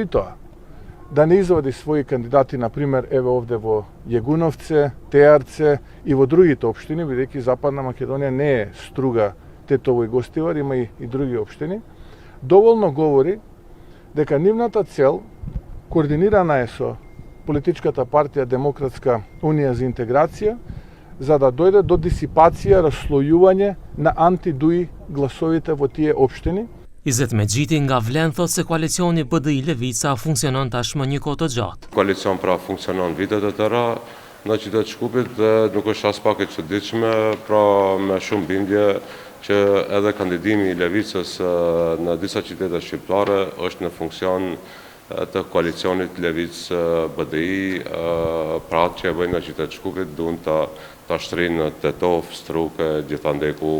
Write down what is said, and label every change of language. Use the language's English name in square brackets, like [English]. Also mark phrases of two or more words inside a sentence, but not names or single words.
[Macedonian] тоа да не извади своји кандидати, например, еве овде во Јегуновце, Теарце и во другите општини, бидејќи Западна Македонија не е Струга, Тетово и Гостивар, има и други општини, доволно говори дека нивната цел координирана е со политичката партија Демократска унија за интеграција, за да дојде до дисипација, расслојување на анти-дуи гласовите во тие општини. [Albanian] Izet Mexhiti nga Vlen thotë se koalicioni BDI Levica funksionon tashmë një kohë të gjatë. Koalicion pra funksionon vite të tëra në qytet të Shkupit dhe nuk është as pak e çuditshme, pra me shumë bindje që edhe kandidimi i Levicës në disa qytete shqiptare është në funksion të koalicionit Levicë-BDI, pra atë që e bëjnë në qytet të Shkupit duan ta shtrinë në Tetov, Strugë, gjithandeku.